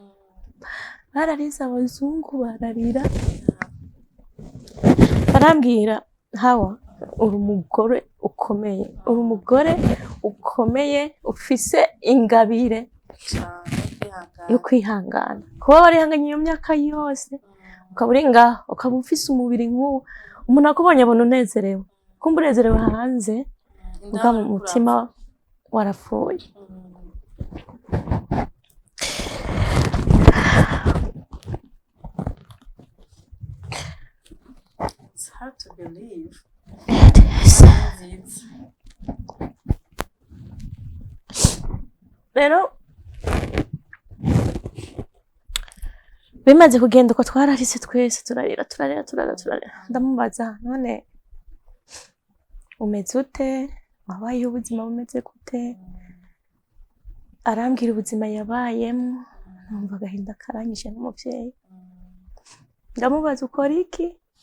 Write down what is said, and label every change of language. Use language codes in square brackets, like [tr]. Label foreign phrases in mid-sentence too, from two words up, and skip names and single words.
[rn] abazungu bararira barambwira Hawa uri umugore ukomeye ufise ingabire yo kwihangana kuba warihanganye iyo myaka yose ukaba uri ngaho ukaba ufise umubiri nk'uwo umuntu akubonye abona unezerewe kumva unezerewe hanze ubwa mu mutima warapfuye [en] It's hard to believe. [rn] Rero bimaze kugenda uko twararise twese turarira ndamubaza none umeze ute wabayeho ubuzima bumeze gute arambwira ubuzima yabayemo numva agahinda karanyishe n'umuvyeyi ndamubaza ukora iki